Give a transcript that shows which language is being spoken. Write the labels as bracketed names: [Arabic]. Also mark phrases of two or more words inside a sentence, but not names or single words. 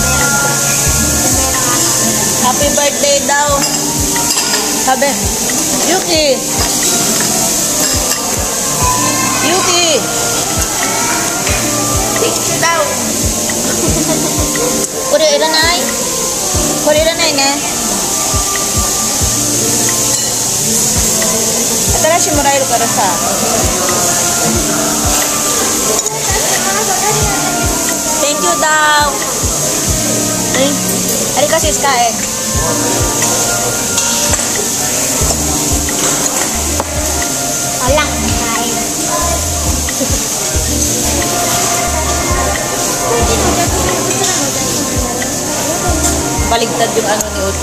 [English] Happy birthday daw. [Filipino] Sabi, [Japanese] Yuki. Yuki. [English] Thank you daw. [Japanese] これいらない. これ いらない ね。新しい もらえる から さ. [English] Thank you daw. [Filipino] Arika sis kain. Wala. Kain. Baligtad yung ano ni Otto.